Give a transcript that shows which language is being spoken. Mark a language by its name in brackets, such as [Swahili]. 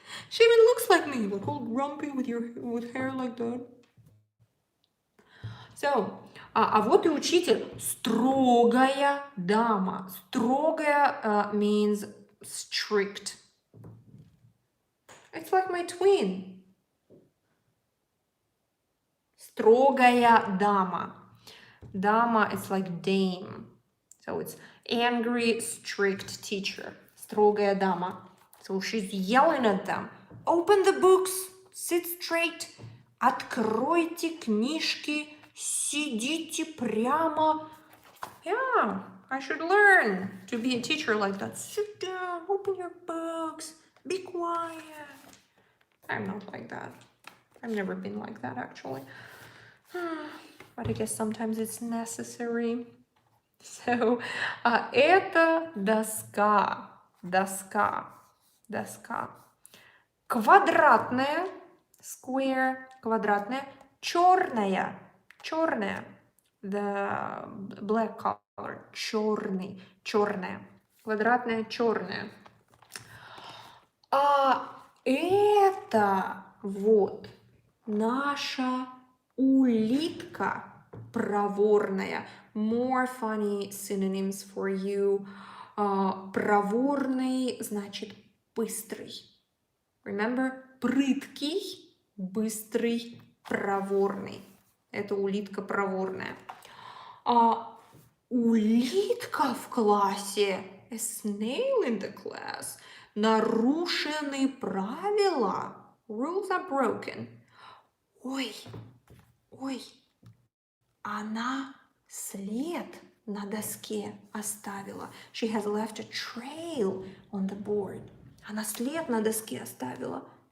[English] She even looks like me, like all grumpy with hair like that. [Russian] So, а вот и учитель. Строгая дама. [English] Строгая means strict. It's like my twin. [Russian] Строгая дама. [English] Dama is like dame. So it's angry, strict teacher. [Russian] Строгая дама. [English] So she's yelling at them. Open the books. Sit straight. [Russian] Откройте книжки. Сидите прямо. [English] Yeah, I should learn to be a teacher like that. Sit down. Open your books. Be quiet. I'm not like that. I've never been like that, actually. But I guess sometimes it's necessary. [Russian] So, это доска. Доска. Доска. Квадратная. Square. Квадратная. Черная. Черная. [English] The black color. [Russian] Черный. Черная. Квадратная, черная. А это вот наша улитка проворная. [English] More funny synonyms for you. [Russian] Проворный значит быстрый. [English] Remember? [Russian] Прыткий, быстрый, проворный. Это улитка проворная. Улитка в классе. [English] A snail in the class. [Russian] Нарушены правила. [English] Rules are broken. [Russian] Ой, она след на доске оставила. [English] She has left a trail on the board. [Russian] Она след на доске оставила.